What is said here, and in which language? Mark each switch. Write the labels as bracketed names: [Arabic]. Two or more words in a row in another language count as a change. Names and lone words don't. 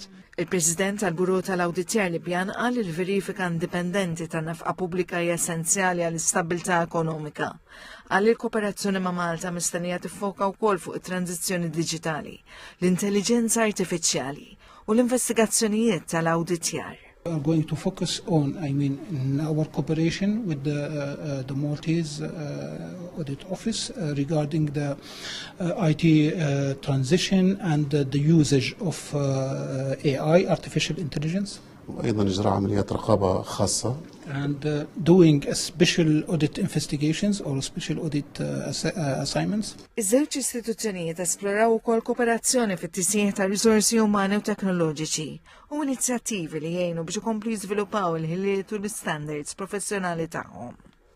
[Maltese] Il-President tal-Buro tal-Awditjar Libjan qal li l-verifika indipendenti tan-nefqa pubblika hija essenzjali għall-istabbiltà ekonomika. Qal li l-kooperazzjoni ma' Malta mistennija tiffoka wkoll fuq it-tranzizzjoni diġitali, l-intelligenza artifiċjali u l-investigazzjonijiet tal-awditjar. [English] We are going to focus on, our cooperation with the Maltese Audit Office regarding the IT transition and the usage of AI, artificial intelligence. [Arabic] وأيضا إجراء عمليات رقابة خاصة. [English] And doing special audit investigations or special audit assignments. [Maltese] Iż-żewġ istituzzjonijiet esploraw ukoll kooperazzjoni fit-tisjieħ ta' riżorsi umani u teknoloġiċi u inizjattivi li jgħinu biex ikomplu jiżviluppaw il-ħiliet u l-standards professjonali tagħhom.